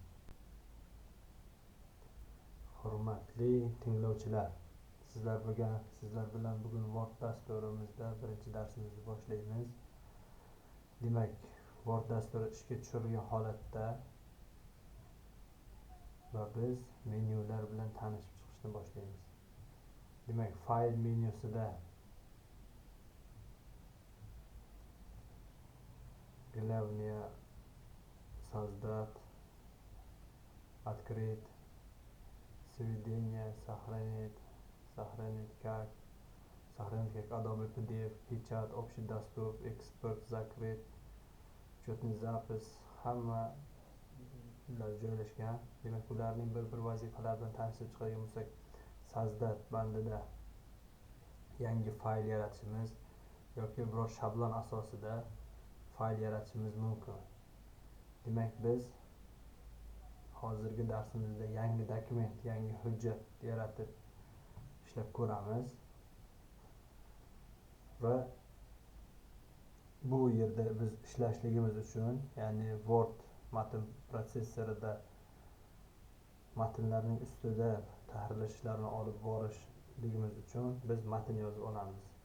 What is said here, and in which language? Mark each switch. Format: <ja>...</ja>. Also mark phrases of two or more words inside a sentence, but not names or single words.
<uz>Hurmatli tinglovchilar, sizlar bilan bugun Word dasturimizda birinchi darsimizni boshlaymiz. Demak, Word dasturi ishga tushirilgan holatda va biz menyular bilan tanishib chiqishni boshlaymiz. Demak, fayl menyusida</uz> <ru>Главное создать, открыть, сведение, сохранить как Adobe PDF, печать, общий доступ, экспорт, закрыть, учетный запись</ru> <uz>hamma joylashgan. Demak, ularning bir vazifalari bilan tanishib chiqadigan bo'lsak, Sazdat bandida yangi fayl yaratishimiz yoki biror shablon asosida fayl yaratishimiz mumkin. Demak, biz hozirgi darsimizda yangi dokument, yangi hujjat yaratib ishlab ko'ramiz va bu yerda biz ishlashligimiz uchun, ya'ni Word matn protsessorida matnlarning ustida tahrirlash ishlarini olib borishligimiz uchun biz matn yozib olamiz.</uz>